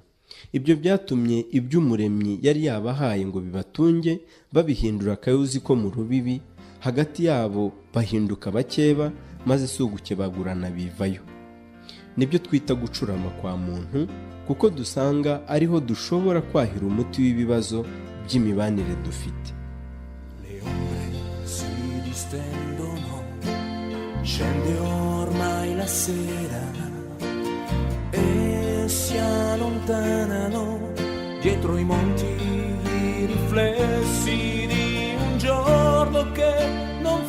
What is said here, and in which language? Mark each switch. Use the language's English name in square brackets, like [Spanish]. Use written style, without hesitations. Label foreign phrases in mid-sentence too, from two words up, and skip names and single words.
[Kinyarwanda] Ibyo byatumye iby'Umuremyi yari yabahaye ngo bibatunge babihindura akayuzi ko mu rubibi, hagati yabo bahinduka bakeba, maze si ugukebagurana bivayo. Nibyo twita gucurama kwa muntu, kuko dusanga ariho dushobora kwahira umuti w'ibibazo by'imibanire dufite. [Italian] Le ombre si distendono, scende ormai la sera e si allontanano dietro i monti i riflessi di un giorno che